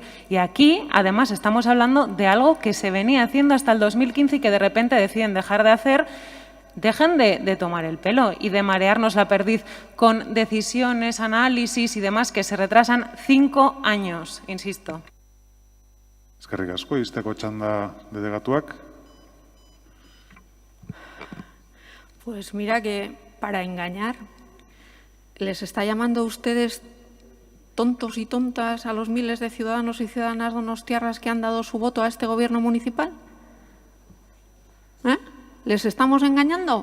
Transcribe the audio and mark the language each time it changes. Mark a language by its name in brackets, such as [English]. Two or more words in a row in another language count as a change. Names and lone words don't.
[Spanish] Y aquí, además, estamos hablando de algo que se venía haciendo hasta el 2015 y que de repente deciden dejar de hacer. Dejen de tomar el pelo y de marearnos la perdiz con decisiones, análisis y demás que se retrasan 5 años, insisto. [Basque] Eskerrik asko, izteko txanda delegatuak. [Spanish] Pues mira que para engañar les está llamando a ustedes tontos y tontas a los miles de ciudadanos y ciudadanas donostiarras que han dado su voto a este gobierno municipal. ¿Les estamos engañando?